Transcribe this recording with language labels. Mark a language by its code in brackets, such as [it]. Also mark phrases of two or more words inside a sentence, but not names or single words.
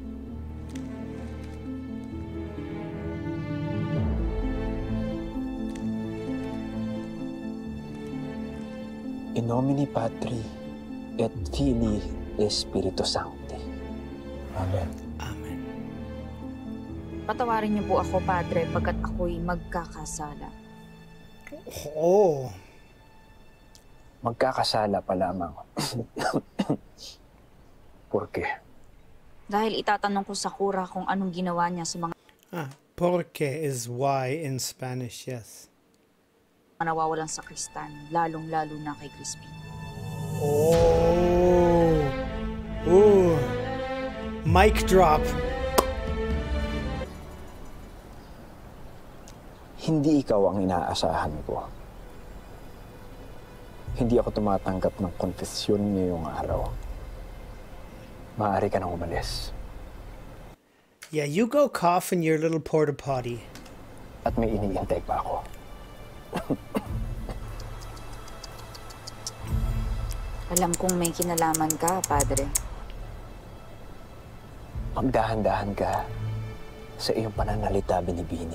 [la] In nomine Patri et Filii Spiritus Sancti. Amen. Amen. [tl] Patawarin niyo po ako, Padre, pagkat ako'y magkakasala. Oh. Magkakasala pa lamang. [es] Por qué? [tl] Dahil itatanong ko sa kura kung anong ginawa niya sa mga [en] Porque is why in Spanish, yes. [tl] nawawalang sakristan, lalong-lalo na kay Crispin. Oh. Ooh. [en] Mic drop. [tl] Hindi ikaw ang inaasahan ko. Hindi ako tumatanggap ng konfesyon ngayong araw. Maaari ka nang umalis. [en] Yeah, you go cough in your little porta potty. [tl] At may iniintay pa ako. Alam kong may kinalaman ka, Padre. Magdahan-dahan ka sa iyong pananalita, Binibini.